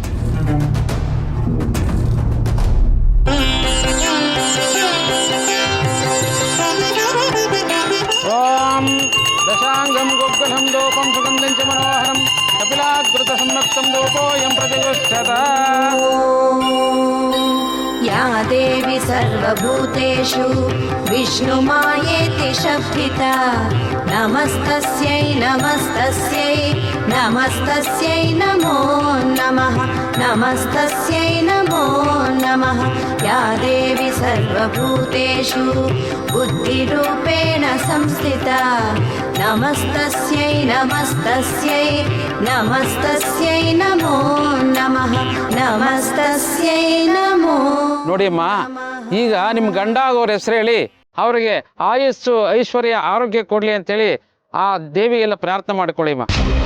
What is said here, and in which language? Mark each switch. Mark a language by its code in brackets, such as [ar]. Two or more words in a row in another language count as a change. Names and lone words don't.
[sa] ಓಂ ದಶಾಂಗಂ ಗೋಗ್ಗಲಂ ದೋಪಂ ಸುಗಂಧಂ ಚ ಮನೋಹರಂ ಕಪಿಲಾಕೃತ ಸಂರಕ್ತಂ ದೋಪೋಯಂ ಪ್ರತಿಗೃಹ್ಯತ. या देवी सर्वभूतेषु विष्णुमायेति शब्दिता नमस्तस्यै नमस्तस्यै नमस्तस्यै नमो नमः नमस्तस्यै नमो नमः. या देवी सर्वभूतेषु बुद्धिरूपेण संस्थिता नमस्तस्यै नमस्तस्यै नमस्तस्यै नमो नमः नमस्तस्यै नमो. [kn] ನೋಡಿ ಅಮ್ಮ, ಈಗ ನಿಮ್ಮ ಗಂಡ ಆಗೋರ ಹೆಸರು ಹೇಳಿ ಅವರಿಗೆ ಆಯಸ್ಸು ಐಶ್ವರ್ಯ ಆರೋಗ್ಯ ಕೊಡಲಿ ಅಂತೇಳಿ ಆ ದೇವಿಗೆಲ್ಲ ಪ್ರಾರ್ಥನೆ ಮಾಡ್ಕೊಳ್ಳಿ ಅಮ್ಮ.